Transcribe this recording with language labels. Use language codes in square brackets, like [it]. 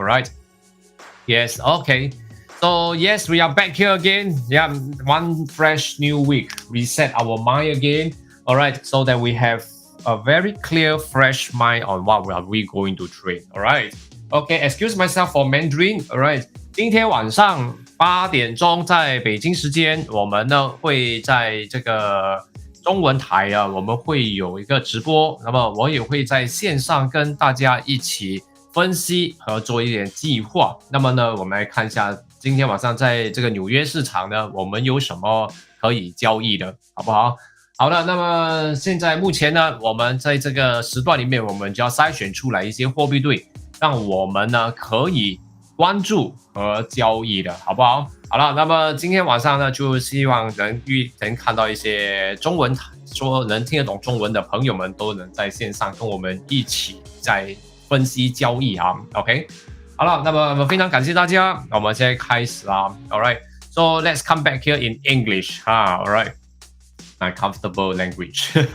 [en] Alright, yes, okay. So yes, we are back here again. Yeah, one fresh new week. Reset our mind again. Alright, so that we have a very clear, fresh mind on what we going to trade. Alright, okay. Excuse myself for Mandarin. [zh] Alright, 今天晚上8点钟在北京时间，我们呢会在这个中文台啊，我们会有一个直播。那么我也会在线上跟大家一起分析和做一点计划。那么呢，我们来看一下今天晚上在这个纽约市场呢，我们有什么可以交易的，好不好？好了，那么现在目前呢，我们在这个时段里面，我们就要筛选出来一些货币对，让我们呢可以关注和交易的，好不好？好了，那么今天晚上呢，就希望能看到一些中文说能听得懂中文的朋友们，都能在线上跟我们一起在分析交易啊。 OK， 好了，那么非常感谢大家，我们现在开始啦。 [en] All right, so let's come back here in English. All right, my comfortable language.